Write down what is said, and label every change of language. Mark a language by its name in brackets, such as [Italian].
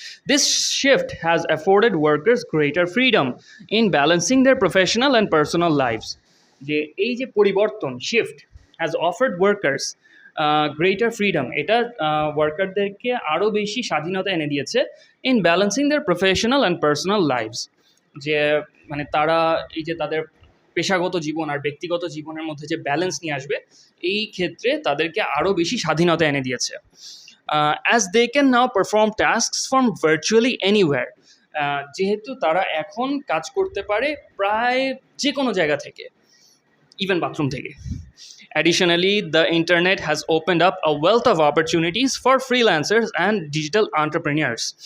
[English] This shift has afforded workers greater freedom in balancing their professional and personal lives. [Bangla] যে এই যে পরিবর্তন, shift, [English] has offered workers greater freedom, [Bangla] এটা ওয়ার্কারদেরকে আরও বেশি স্বাধীনতা এনে দিয়েছে [English] in balancing their professional and personal lives, [Bangla] যে মানে তারা এই যে তাদের পেশাগত জীবন আর ব্যক্তিগত জীবনের মধ্যে যে ব্যালেন্স নিয়ে আসবে, এই ক্ষেত্রে তাদেরকে আরও বেশি স্বাধীনতা এনে দিয়েছে। [English] As they can now perform tasks from virtually anywhere, [Bangla] যেহেতু তারা এখন কাজ করতে পারে প্রায় যে কোনো জায়গা থেকে, ইভেন বাথরুম থেকে। [English] Additionally, the internet has opened up a wealth of opportunities for freelancers and digital entrepreneurs.